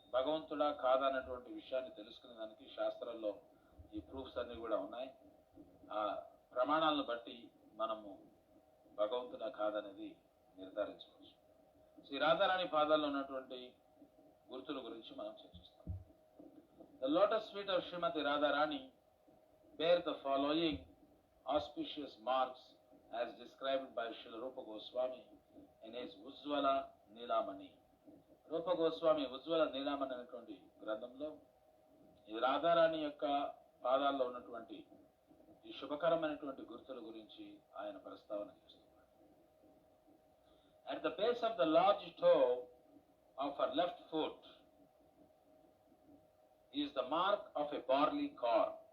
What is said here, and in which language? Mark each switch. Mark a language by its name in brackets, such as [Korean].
[Telugu] భగవంతుడా కాదా అనేటువంటి విషయాన్ని తెలుసుకునే దానికి శాస్త్రాల్లో ఈ ప్రూఫ్స్ అన్నీ కూడా ఉన్నాయి. ఆ ప్రమాణాలను బట్టి మనము భగవంతుడా కాదనేది నిర్ధారించవచ్చు. శ్రీ రాధారాణి పాదాల్లో ఉన్నటువంటి గుర్తుల గురించి మనం చర్చిస్తాం. [English] The lotus feet of Srimati Radharani bear the following auspicious marks as described by Srila Rupa Goswami in his Ujjvala Nilamani. [Telugu] రూప గోస్వామి ఉజ్వల నీలామణి అనేటువంటి గ్రంథంలో ఈ రాధారాణి యొక్క పాదాల్లో ఉన్నటువంటి ఈ శుభకరమైనటువంటి గుర్తుల గురించి ఆయన ప్రస్తావన చేస్తున్నాడు. [English] At the base of the large toe of her left foot is the mark of a barley corn.